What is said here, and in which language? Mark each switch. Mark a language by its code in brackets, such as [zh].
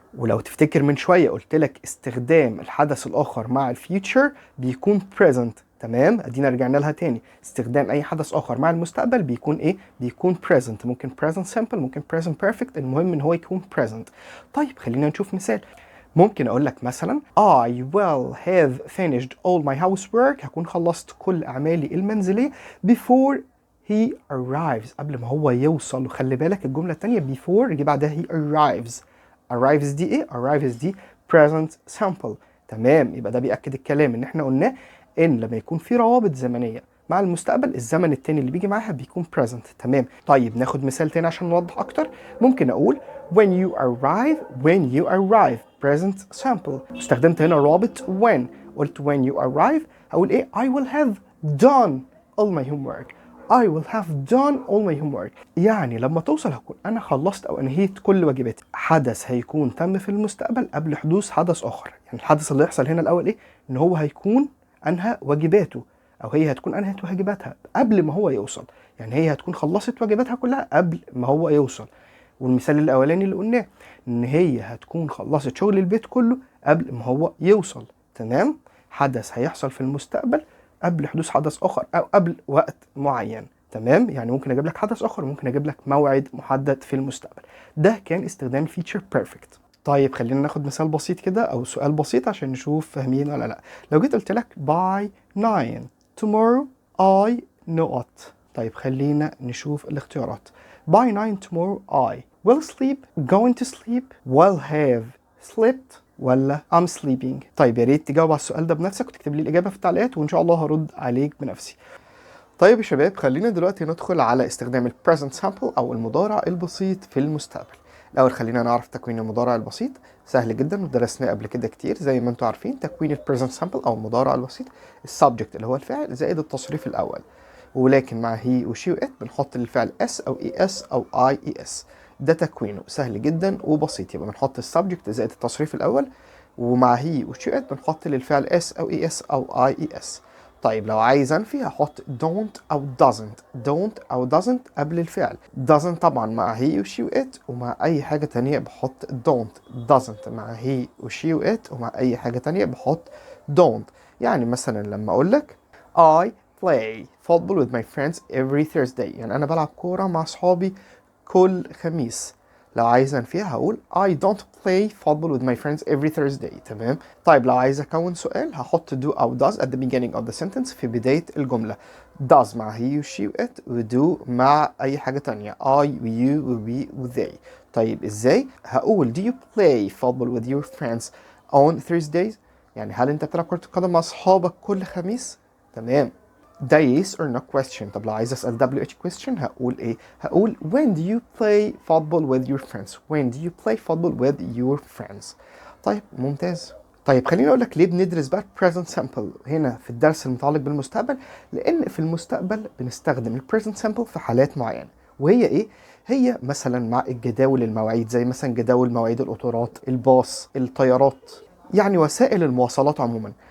[ar] ولو تفتكر من شويه قلت لك استخدام الحدث الاخر مع الفيوتشر بيكون present. تمام. ادينا رجعنا لها تاني. استخدام اي حدث اخر مع المستقبل بيكون ايه؟ بيكون present. ممكن present simple، ممكن present perfect، المهم ان هو يكون present. طيب خلينا نشوف مثال. ممكن اقول لك مثلا [en] I will have finished all my housework. [ar] هكون خلصت كل اعمالي المنزليه [en] before he arrives. [ar] قبل ما هو يوصل. وخلي بالك الجمله الثانيه before يجي بعدها he arrives. [en] arrives [ar] دي ايه؟ [en] arrives دي present simple. [ar] تمام. يبقى ده بيأكد الكلام ان احنا قلناه ان لما يكون في روابط زمنيه مع المستقبل الزمن التاني اللي بيجي معاها بيكون present. تمام. طيب ناخد مثال تاني عشان نوضح اكتر. ممكن اقول [en] when you arrive present simple. [ar] استخدمت هنا رابط when. قلت [en] when you arrive [ar] هقول ايه؟ [en] I will have done all my homework. I will have done all my homework. [ar] يعني لما توصل هكون انا خلصت او انهيت كل واجباتي. حدث هيكون تم في المستقبل قبل حدوث حدث اخر. يعني الحدث اللي يحصل هنا الاول ايه؟ ان هو هيكون انهى واجباته، او هي هتكون انهت واجباتها قبل ما هو يوصل. يعني هي هتكون خلصت واجباتها كلها قبل ما هو يوصل. والمثال الاولاني اللي قلناه ان هي هتكون خلصت شغل البيت كله قبل ما هو يوصل. تمام. حدث هيحصل في المستقبل قبل حدوث حدث اخر او قبل وقت معين. تمام. يعني ممكن اجيب لك حدث اخر وممكن اجيب لك موعد محدد في المستقبل. ده كان استخدام الفيتشر بيرفكت. طيب خلينا ناخد مثال بسيط كده او سؤال بسيط عشان نشوف فاهمين ولا لا. لو جيت قلت لك [en] by 9 tomorrow I not. [ar] طيب خلينا نشوف الاختيارات. [en] by 9 tomorrow I will sleep, going to sleep, will have slept [ar] ولا [en] I'm sleeping. [ar] طيب يا ريت تجاوب على السؤال ده بنفسك وتكتب لي الإجابة في التعليقات وإن شاء الله هرد عليك بنفسي. طيب يا شباب خلينا دلوقتي ندخل على استخدام ال present simple أو المضارع البسيط في المستقبل. الأول خلينا نعرف تكوين المضارع البسيط. سهل جدا ودرسناه قبل كده كتير. زي ما انتم عارفين تكوين ال present simple أو المضارع البسيط السبجكت اللي هو الفاعل زائد التصريف الأول، ولكن مع هي وشي وإت بنحط للفعل اس أو اي اس أو اي اي اس. ده تكوينه سهل جدا وبسيط. يبقى بنحط السبجكت زائد التصريف الأول، ومع هي وشي إت بنحط للفعل اس أو اي اس أو اي اي اس. طيب لو عايز انفي هحط don't او doesn't قبل الفعل. doesn't طبعا مع he وشي وات، ومع اي حاجة تانية بحط doesn't مع he وشي وات، ومع اي حاجة تانية بحط don't. يعني مثلا لما اقول لك [en] I play football with my friends every Thursday، [ar] يعني انا بلعب كورة مع اصحابي كل خميس. لو عايز انفيها هقول [en] I don't play football with my friends every Thursday. [ar] تمام. طيب لو عايز اكون سؤال هحط do او does [en] at the beginning of the sentence [ar] في بداية الجملة. does مع he و she و it، و do مع اي حاجة تانية I و you و we و they. طيب ازاي؟ هقول [en] do you play football with your friends on Thursdays؟ [ar] يعني هل انت بتلعب كرة القدم مع اصحابك كل خميس؟ تمام. [en] ده yes or no question. [ar] طب لو عايز اسال [en] WH question [ar] هقول ايه؟ هقول [en] when do you play football with your friends؟ when do you play football with your friends؟ [ar] طيب ممتاز. طيب خليني اقول لك ليه بندرس بقى present simple هنا في الدرس المتعلق بالمستقبل. لان في المستقبل بنستخدم ال present simple في حالات معينه، وهي ايه؟ هي مثلا مع الجداول المواعيد، زي مثلا جداول مواعيد القطارات، الباص، الطيارات، يعني وسائل المواصلات عموما.